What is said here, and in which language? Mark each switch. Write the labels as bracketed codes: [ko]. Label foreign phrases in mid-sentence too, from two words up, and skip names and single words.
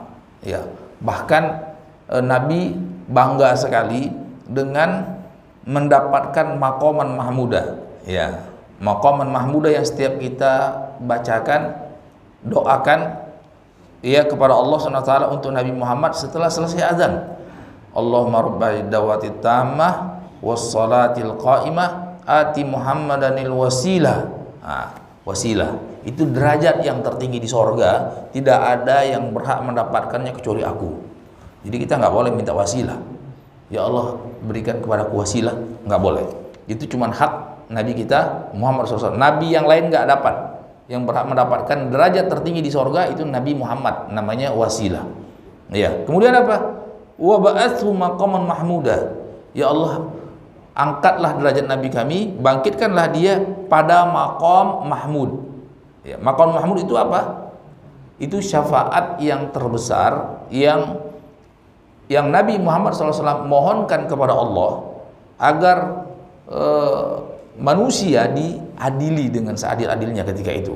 [id] Ya, bahkan Nabi bangga sekali dengan mendapatkan [ar] مقاما محمودا. [id] Ya, [ar] مقاما محمودا [id] yang setiap kita bacakan, doakan, ya, kepada Allah SWT untuk Nabi Muhammad setelah selesai azan. [ar] اللهم رب الدعوة التامة والصلاة القائمة آت محمدا الوسيلة. [id] Wasilah itu derajat yang tertinggi di sorga, tidak ada yang berhak mendapatkannya kecuali aku. Jadi kita nggak boleh minta wasilah, ya Allah berikan kepadaku wasilah, nggak boleh. Itu cuma hak Nabi kita Muhammad SAW. Nabi yang lain nggak dapat. Yang berhak mendapatkan derajat tertinggi di sorga itu Nabi Muhammad, namanya wasilah. Ya, kemudian apa? [ar] وابعثه مقاما محمودا. [id] Ya Allah, angkatlah derajat Nabi kami, bangkitkanlah dia pada [ar] مقام محمود. [id] Ya, [ar] مقام محمود [id] itu apa? Itu syafaat yang terbesar yang Nabi Muhammad SAW mohonkan kepada Allah agar manusia diadili dengan seadil-adilnya ketika itu.